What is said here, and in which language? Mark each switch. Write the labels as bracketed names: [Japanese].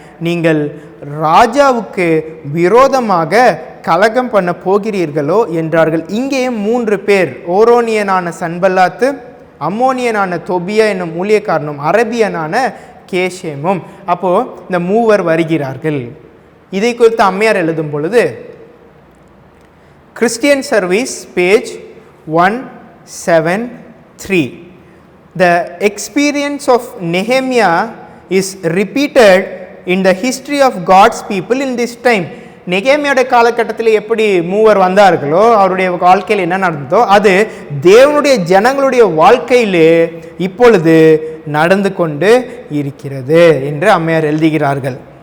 [Tamil] நீங்கள் ராஜாவுக்கு விரோதமாக கலகம் பண்ண போகிறீர்களோ என்றார்கள். இங்கே 3 பேர், ஓரோனியனான சன்பல்லாத்து, அம்மோனியனான தொபியா என்னும் ஊழியக்காரனும் அரபியனான கேஷேமும். அப்போது இந்த 3 வருகிறார்கள். இதை குறித்து அம்மையார் எழுதும் பொழுது Christian service page 173, [English] the experience of Nehemiah is repeated in the history of God's people in this time. [Tamil] நெகேமியாவோட காலகட்டத்தில் எப்படி 3 வந்தார்களோ, அவருடைய வாழ்க்கையில் என்ன நடந்ததோ அது தேவனுடைய ஜனங்களுடைய வாழ்க்கையிலே இப்பொழுது நடந்து கொண்டு இருக்கிறது என்று அம்மையார் எழுதுகிறார்கள்.